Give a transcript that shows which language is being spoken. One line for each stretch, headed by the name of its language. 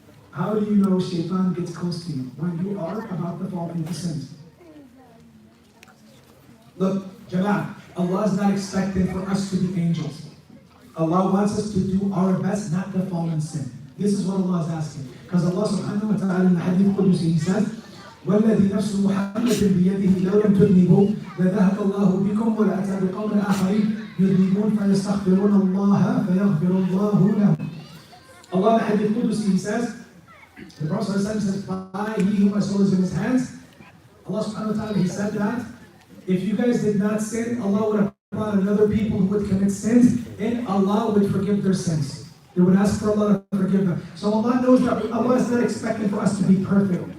English: How do you know Shyetaan gets close to you? When you are about to fall into sins. Look, Jama'ah, Allah is not expecting for us to be angels. Allah wants us to do our best not to fall in sin. This is what Allah is asking. Because Allah subhanahu wa ta'ala in the Hadith Qudusi, He says,
Arabic: وَالَّذِي نَفْسُ مُحَمَّدٍ بِيَدِهِ لَوْ لَمْ تُذْنِبُوا لَذَهَبَ اللَّهُ بِكُمْ وَلَأَتَى بِقَوْمٍ آخَرِينَ يُذْنِبُونَ فَيَسْتَغْفِرُونَ اللَّهَ فَيَغْفِرُ اللَّهُ لَهُمْ.
English: Allah in the Hadith Qudusi, He says, the Prophet says, by He whom my soul is in His hands, Allah subhanahu wa ta'ala, He said that, if you guys did not sin, Allah would have brought another people who would commit sins, and Allah would forgive their sins. They would ask for Allah to forgive them. So Allah knows that Allah is not expecting for us to be perfect.